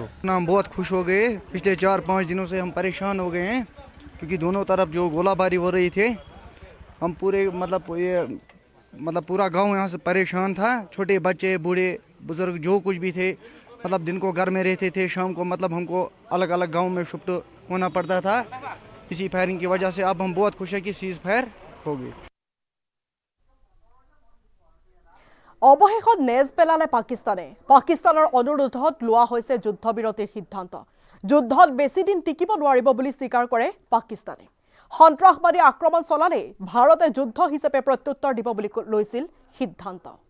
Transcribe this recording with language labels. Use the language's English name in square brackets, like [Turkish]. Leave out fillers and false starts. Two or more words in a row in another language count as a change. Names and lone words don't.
[Hindi] हम बहुत खुश हो गए पिछले 4-5 दिनों से हम परेशान हो गए हैं क्योंकि दोनों तरफ जो गोलाबारी हो रही थी हम पूरे मतलब पूरा गांव यहाँ से परेशान था छोटे बच्चे बूढ़े बुजुर्ग जो कुछ भी थे मतलब दिन को घर में रहते थे शाम को मतलब हमको अलग अलग गाँव में शिफ्ट होना पड़ता था इसी फायरिंग की वजह से अब हम बहुत खुश हैं कि [English] cease fire [Hindi] हो गई [Assamese] অৱশেষত নেজ পেলালে পাকিস্তানৰ অনুৰোধত লোৱা হৈছে যুদ্ধবিৰতিৰ সিদ্ধান্ত যুদ্ধত বেছি দিন টিকিব নোৱাৰিব বুলি স্বীকাৰ কৰে পাকিস্তানে সন্ত্ৰাসবাদী আক্ৰমণ চলালে ভাৰতে যুদ্ধ হিচাপে প্ৰত্যুত্তৰ দিব বুলি লৈছিল সিদ্ধান্ত